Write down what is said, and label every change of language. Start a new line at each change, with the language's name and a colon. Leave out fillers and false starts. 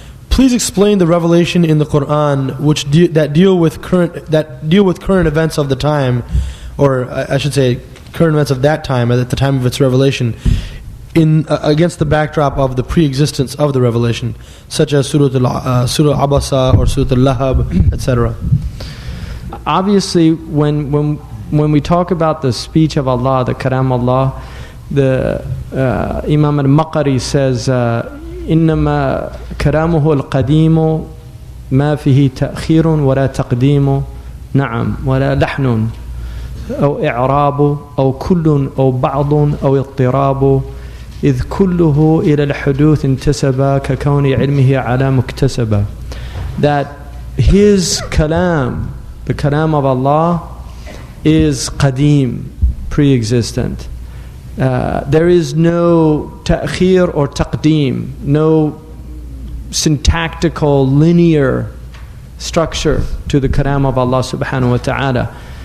English: Please explain the revelation in the Quran which that deal with current events of the time, or I should say current events of that time at the time of its revelation, against the backdrop of the pre-existence of the revelation, such as Surah Abasa or Surah Al-Lahab, etc. Obviously, when we talk about the speech of Allah, the Kalam Allah, the Imam al-Maqari says,
Arabic: إنما كلامه القديم ما فيه تأخير ولا تقديم نعم ولا لحن أو إعراب أو كل أو بعض أو اضطراب إذ كله إلى الحدوث انتسب ككون علمه على مكتسبة.
English: That his kalam, the kalam of Allah, is qadim, pre-existent. There is no ta'khir or taqdeem, no syntactical linear structure to the kalam of Allah subhanahu wa ta'ala.